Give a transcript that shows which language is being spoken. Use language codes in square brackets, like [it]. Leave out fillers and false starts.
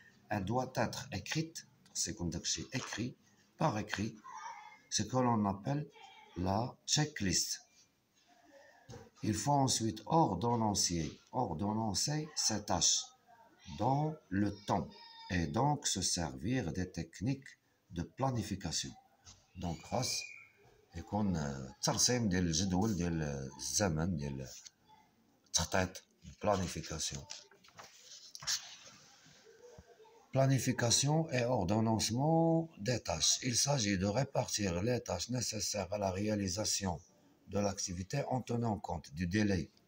[fr] Elle doit être écrite, c'est comme écrit, par écrit, ce que l'on appelle la checklist. Il faut ensuite ordonnancer ces tâches dans le temps et donc se servir des techniques de planification. Donc [ar] خاص يكون ترسيم ديال الجدول ديال الزمن ديال التخطيط planification. [fr] Planification et ordonnancement des tâches. Il s'agit de répartir les tâches nécessaires à la réalisation de l'activité en tenant compte du délai.